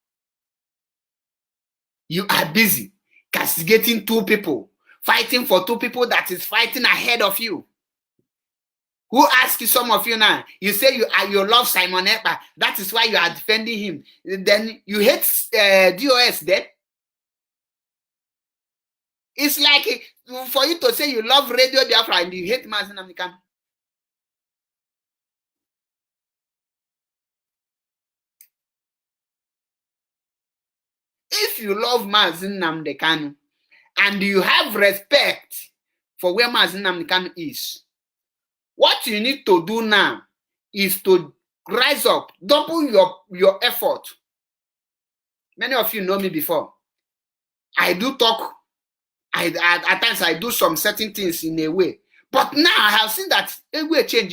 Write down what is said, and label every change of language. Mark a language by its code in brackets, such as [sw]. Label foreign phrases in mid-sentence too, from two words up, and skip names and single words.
[en] You are busy castigating two people, fighting for two people that is fighting ahead of you. Who asked you, some of you now, you say you love Simon Ekpa, that is why you are defending him. Then you hate DOS then? It's like for you to say you love Radio Biafra and you hate Mazi Nnamdi Kanu. If you love Mazi Nnamdi Kanu and you have respect for where Mazi Nnamdi Kanu is, what you need to do now is to rise up, double your effort. Many of you know me before. I do talk. At times I do some certain things in a way. But now I have seen that a way change.